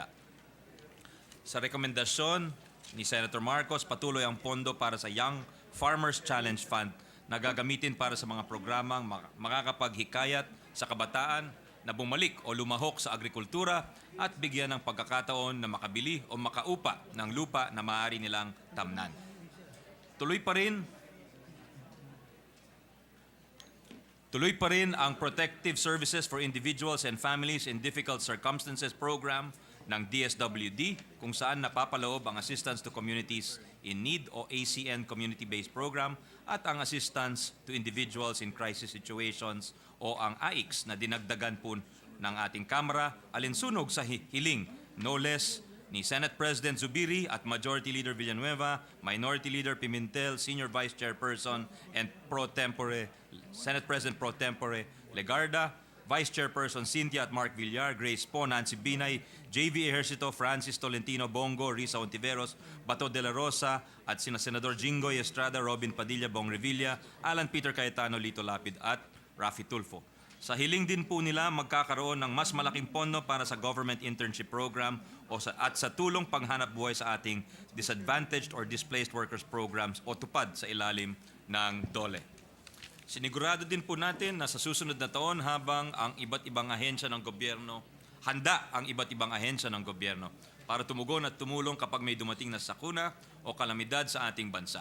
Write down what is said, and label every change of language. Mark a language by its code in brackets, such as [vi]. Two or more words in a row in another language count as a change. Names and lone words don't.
[tl] Sa rekomendasyon ni Senator Marcos, patuloy ang pondo para sa Young Farmers Challenge Fund na gagamitin para sa mga programang makakapaghikayat sa kabataan na bumalik o lumahok sa agrikultura at bigyan ng pagkakataon na makabili o makaupa ng lupa na maaari nilang tamnan. Tuloy pa rin ang Protective Services for Individuals and Families in Difficult Circumstances program ng DSWD kung saan napapaloob ang Assistance to Communities in Need o ACN Community-Based Program at ang Assistance to Individuals in Crisis Situations o ang AICS na dinagdagan po ng ating Kamara alinsunog sa hiling [en] no less [tl] ni Senate President Zubiri at Majority Leader Villanueva, Minority Leader Pimentel, [en] Senior Vice Chairperson and Senate President Pro Tempore [tl] Legarda, Vice Chairperson Cynthia at Mark Villar, Grace Po, Nancy Binay, JV Ejercito, Francis Tolentino Bongo, Risa Ontiveros, Bato de la Rosa at sina Senador Jinggoy Estrada, Robin Padilla, Bong Revilla, Alan Peter Cayetano, Lito Lapid at Rafi Tulfo. Sa hiling din po nila magkakaroon ng mas malaking pondo para sa [en] government internship program [tl] at sa tulong panghanap buhay sa ating [en] disadvantaged or displaced workers programs [tl] o tupad sa ilalim ng DOLE. Sinigurado din po natin na sa susunod na taon handa ang iba't ibang ahensya ng gobyerno para tumugon at tumulong kapag may dumating na sakuna o kalamidad sa ating bansa.